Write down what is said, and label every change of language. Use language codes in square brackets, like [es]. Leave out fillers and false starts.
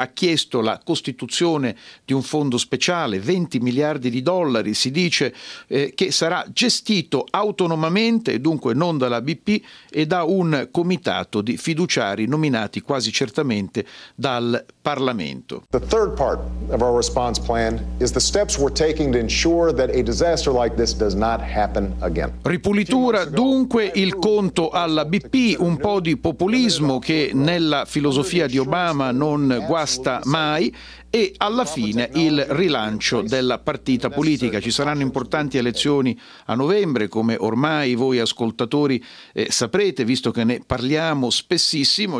[it] Ha chiesto la costituzione di un fondo speciale, 20 miliardi di dollari, si dice, che sarà gestito autonomamente, dunque non dalla BP, e da un comitato di fiduciari nominati quasi certamente dal Parlamento. [en] The third part of our response plan is the steps we're taking to ensure that a disaster like this does not happen again. [it] Ripulitura, dunque, il conto alla BP, un po' di populismo che nella filosofia di Obama non guasta mai, e alla fine il rilancio della partita politica. Ci saranno importanti elezioni a novembre, come ormai voi ascoltatori saprete, visto che ne parliamo spessissimo.